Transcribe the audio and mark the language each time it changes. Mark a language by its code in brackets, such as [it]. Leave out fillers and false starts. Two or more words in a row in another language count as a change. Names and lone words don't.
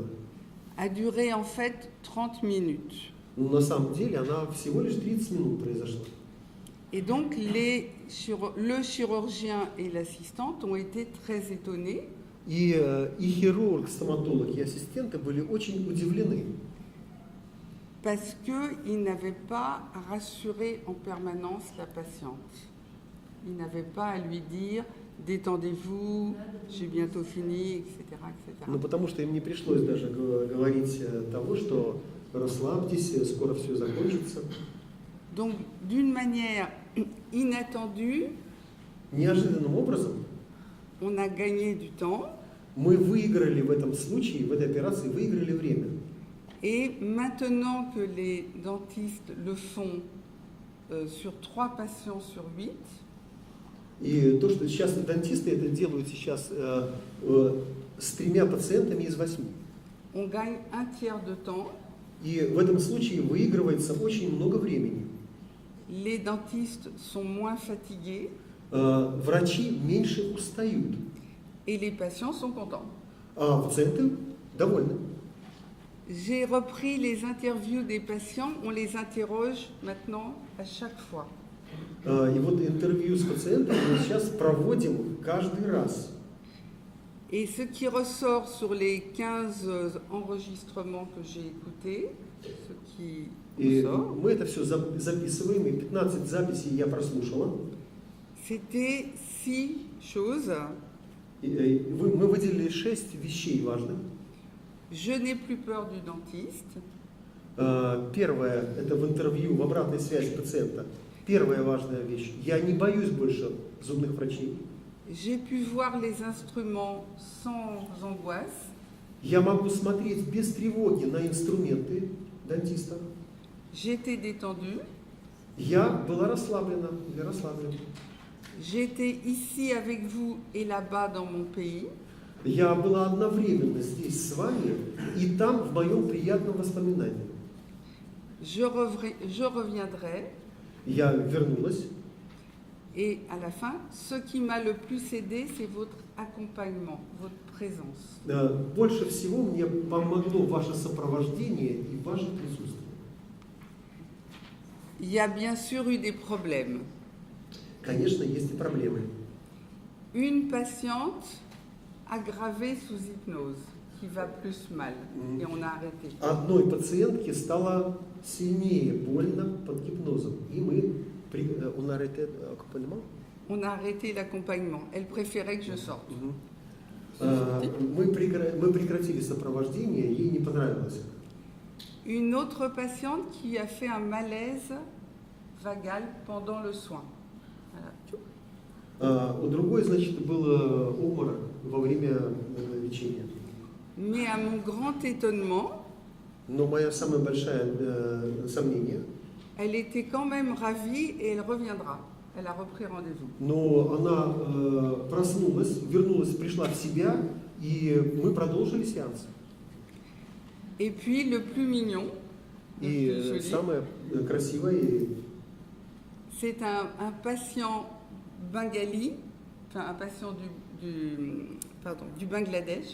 [fr] a duré en fait 30 minutes. [ru] но на самом деле она всего лишь 30 минут произошла. [fr] Et donc, le chirurgien et l'assistante ont été très étonnés. [ru] И хирург, стоматолог и ассистенты были очень удивлены. [fr] Parce qu'ils n'avaient pas rassuré en permanence la patiente. Ils n'avaient pas à lui dire « détendez-vous, j'ai bientôt fini, etc. etc. » [ru] Ну, потому что им не пришлось даже говорить того, что расслабьтесь, скоро все закончится. [fr] Donc, d'une manière inattendue, [ru] Неожиданным образом [fr] on a gagné du temps. [ru] мы выиграли в этом случае, в этой операции, выиграли время. [fr] Et maintenant que les dentistes le font sur 3 patients sur 8, [ru] И то, что сейчас дантисты это делают сейчас с 3 пациентами из 8. [fr] on gagne 1/3 de temps. [ru] И в этом случае выигрывается очень много времени. [fr] Les dentistes sont moins fatigués [ru] Врачи меньше устают, [fr] et les patients sont contents. [ru] а пациенты довольны. [fr] J'ai repris les interviews des patients, on les interroge maintenant à chaque fois. [ru] И вот интервью с пациентами мы сейчас проводим каждый раз. [fr] Et ce qui ressort sur les 15 enregistrements que j'ai écoutés, ce qui [ru] И [fr] ressort, [ru] мы это все записываем, и 15 записей я прослушала. [fr] c'était 6 choses. [ru] Мы выделили 6 вещей важных. [fr] Je n'ai plus peur du dentiste. [ru] Первое, это в интервью, в обратной связи пациента. Первая важная вещь. Я не боюсь больше зубных врачей. [fr] J'ai pu voir les instruments sans angoisse. [ru] Я могу смотреть без тревоги на инструменты дантиста. [fr] J'étais détendue. [ru] Я была расслаблена или расслаблена. [fr] J'étais ici avec vous et là-bas dans mon pays. [ru] Я была одновременно здесь с вами и там в моем приятном воспоминании. [fr] Je reviendrai. [ru] Я вернулась. [fr] Et à la fin, ce qui m'a le plus aidé, c'est votre accompagnement, votre présence. [ru] Больше всего мне помогло ваше сопровождение и ваше присутствие. [fr] Il y a bien sûr eu des problèmes. [ru] Конечно, есть и проблемы. [fr] Une patiente aggravée sous hypnose. qui va plus mal. Et on a arrêté. [ru] Одной пациентке стало сильнее больно под гипнозом. [fr] И on a arrêté l'accompagnement. On a arrêté l'accompagnement. Elle préférait que je sorte. [ru] Мы прекратили сопровождение, ей не понравилось. [fr] Une autre patiente qui a fait un malaise vagal pendant le soin. Voilà. [ru] У другой, значит, был обморок во время лечения. [fr] Mais à mon grand étonnement, [ru] Но мое самое большое сомнение, [fr] elle était quand même ravie et elle reviendra. Elle a repris rendez-vous. [ru] но она проснулась, вернулась, пришла в себя, и мы продолжили сеанс. [fr] Et puis le plus mignon, le plus [ru] И [fr] joli, [ru] самое красивое, [fr] c'est un patient bengali, enfin un patient du Bangladesh.